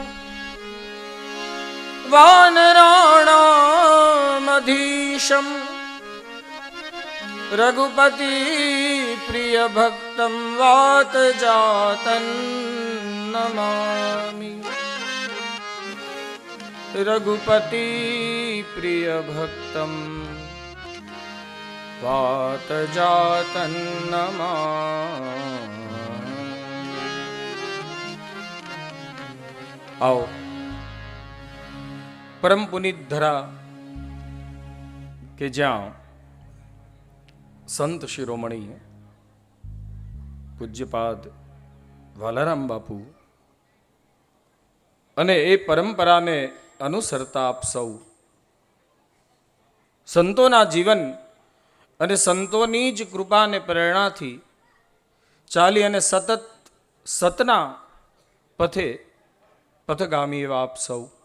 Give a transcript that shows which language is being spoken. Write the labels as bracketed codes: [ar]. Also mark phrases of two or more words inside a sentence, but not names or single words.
[sa] वानराणामधीशं रघुपति प्रियभक्तं वातजातं नमामि रघुपति प्रियभक्तं वातजातं नमामि। [hi] आओ परम पुनीत धरा के [gu] જ્યાં સંત શિરોમણી પૂજ્યપાદ વાલારામ બાપુ અને એ પરંપરાને અનુસરતા આપ સૌ સંતોના જીવન અને સંતોની જ કૃપા અને પ્રેરણાથી ચાલી અને સતત સતના પથે પથગામી એવા આપ સૌ